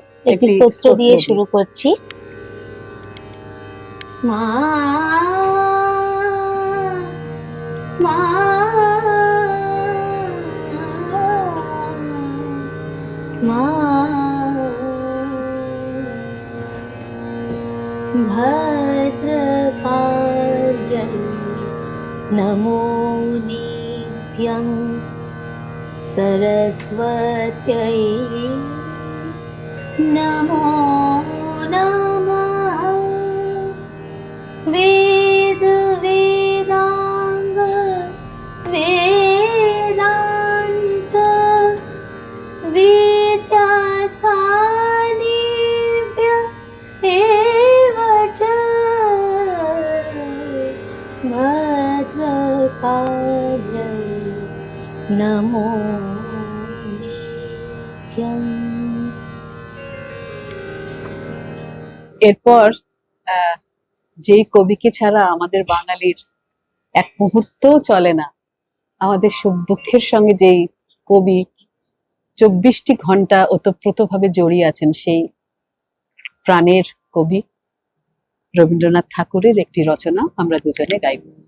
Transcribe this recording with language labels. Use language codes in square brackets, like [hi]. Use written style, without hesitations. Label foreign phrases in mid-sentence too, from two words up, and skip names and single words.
[bn] একটি স্তোত্র দিয়ে শুরু করছি। মা মা মা [sa] ভদ্রকাল্यै নমো নিত্যং सरस्वत्यै नमो नमः। वेद वेदांग वेदांत विद्यास्थानेभ्य एव च भद्रकाल्यै নমো নিত্যম। [bn] এরপর যেই কবিকে ছাড়া আমাদের বাঙালির এক মুহূর্তও চলে না, আমাদের সুখ দুঃখের সঙ্গে যেই কবি 24টি ঘন্টা ওতপ্রোতভাবে জড়িয়ে আছেন, সেই প্রাণের কবি রবীন্দ্রনাথ ঠাকুরের একটি রচনা আমরা দুজনে গাইব।